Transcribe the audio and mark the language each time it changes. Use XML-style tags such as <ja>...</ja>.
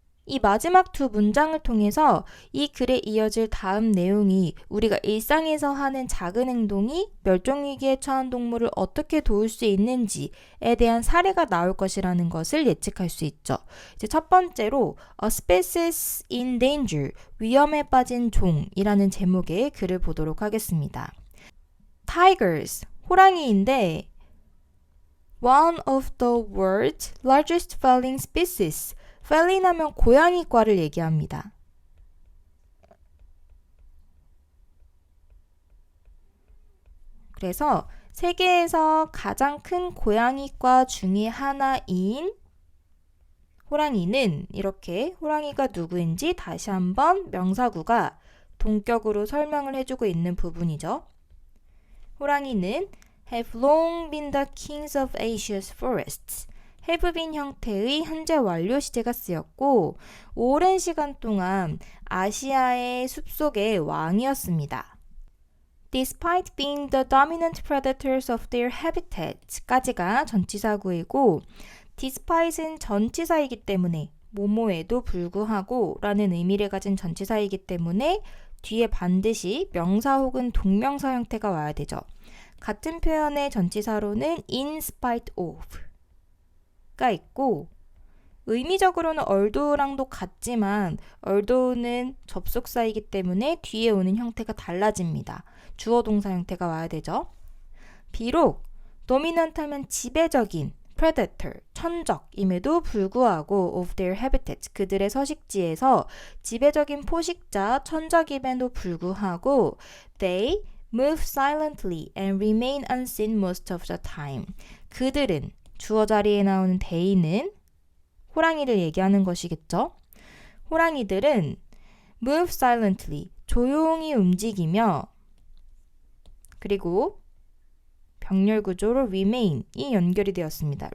<ko>이 마지막 두 문장을 통해서 이 글에 이어질 다음 내용이 우리가 일상에서 하는 작은 행동이 멸종위기에 처한 동물을 어떻게 도울 수 있는지에 대한 사례가 나올 것이라는 것을 예측할 수 있죠. 이제 첫 번째로 A species in danger, 위험에 빠진 종이라는 제목의 글을 보도록 하겠습니다.</ko> <en>Tigers, 호랑이인데 one of the world's largest feline species.</en> <ko>feline 하면 고양이과를 얘기합니다. 그래서 세계에서 가장 큰 고양이과 중에 하나인 호랑이는 이렇게 호랑이가 누구인지 다시 한번 명사구가 동격으로 설명을 해주고 있는 부분이죠.</ko> <en>호랑이는 have long been the kings of Asia's forests.</en> <ko>have been 형태의 현재 완료 시제가 쓰였고 오랜 시간 동안 아시아의 숲속의 왕이었습니다. Despite being the dominant predators of their habitat 까지가 전치사구이고 despite은 전치사이기 때문에 뭐뭐에도 불구하고 라는 의미를 가진 전치사이기 때문에 뒤에 반드시 명사 혹은 동명사 형태가 와야 되죠. 같은 표현의 전치사로는 in spite of가 있고 의미적으로는 although랑도 같지만 although는 접속사이기 때문에 뒤에 오는 형태가 달라집니다. 주어 동사 형태가 와야 되죠. 비록 dominant 하면 지배적인 predator, 천적임에도 불구하고 of their habitat, 그들의 서식지에서 지배적인 포식자, 천적임에도 불구하고 they move silently and remain unseen most of the time. 그들은, 주어 자리에 나오는 they는 호랑이를 얘기하는 것이겠죠. 호랑이들은 move silently, 조용히 움직이며 그리고 병렬 구조로 remain이 연결이 되었습니다.</ko>